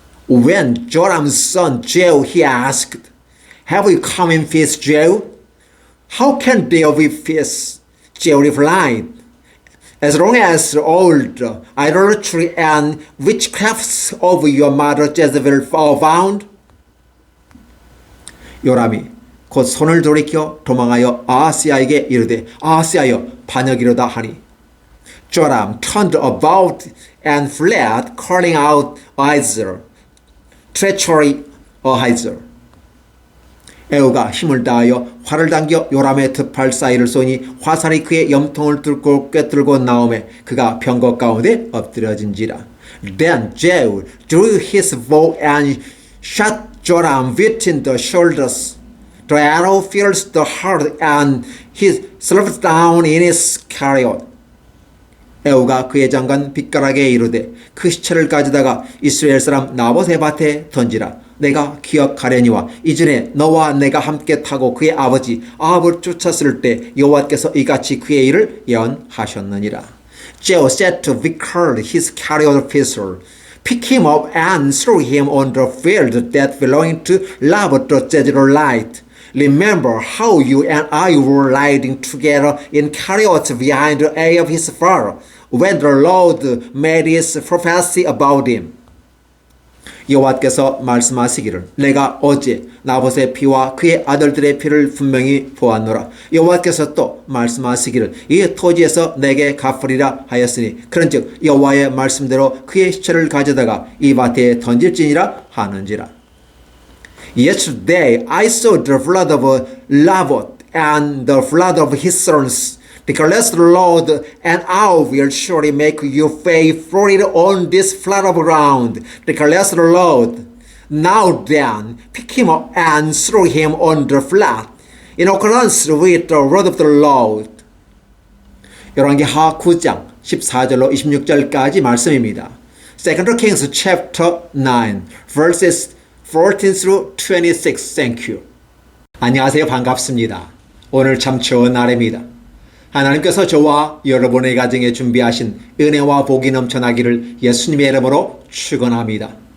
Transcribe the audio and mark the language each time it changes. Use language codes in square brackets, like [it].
[en] When Joram's son Jehu he asked, Have you come in peace, Jehu? How can there be peace? Jehu replied, As long as all the idolatry and witchcrafts of your mother Jezebel are found. [ko] 요람이 곧 손을 돌이켜 도망하여 아하스야에게 이르되 아하스야여 반역이로다 하니 [en] Joram turned about and fled, calling out Ahiezer, treachery Ahiezer. [ko] 에후가 힘을 다하여 활을 당겨 요람의 득팔 사이를 쏘니 화살이 그의 염통을 뚫고 꿰뚫고 나오매 그가 병거 가운데 엎드려진지라. [en] Then Jehu drew his bow and shot Joram between the shoulders. The arrow pierced the heart and he slipped down in his chariot. [ko] 에후가 그의 장관 빗가락에 이르되 그 시체를 가져다가 이스라엘 사람 나봇의 밭에 던지라. 내가 기억하려니와 이전에 너와 내가 함께 타고 그의 아버지 아합을 쫓았을 때 여호와께서 이같이 그의 일을 예언하셨느니라. [en] Jehu said to Vichar his chariot officer, pick him up and throw him on the field that belonged to Naboth the Jezreelite. Remember how you and I were riding together in chariots behind Ahab his father, when the Lord made his prophecy about him. [ko] 여호와께서 말씀하시기를 내가 어제 나봇의 피와 그의 아들들의 피를 분명히 보았노라. 여호와께서 또 말씀하시기를 이 토지에서 내게 갚으리라 하였으니 그런즉 여호와의 말씀대로 그의 시체를 가져다가 이 밭에 던질지니라 하는지라. [en] Yesterday I saw the blood of Naboth and the blood of his sons. Declares the Lord, and I will surely make you pay for it on this flat of ground. Declares the Lord. Now then, pick him up and throw him on the flat, in accordance with the word of the Lord. [ko] 열왕기하 9장 14절로 26절까지 말씀입니다. [en] 2 Kings chapter 9, verses 14 through 26. Thank you. [ko] 안녕하세요. 반갑습니다. 오늘 참 좋은 날입니다. 하나님께서 저와 여러분의 가정에 준비하신 은혜와 복이 넘쳐나기를 예수님의 이름으로 축원합니다.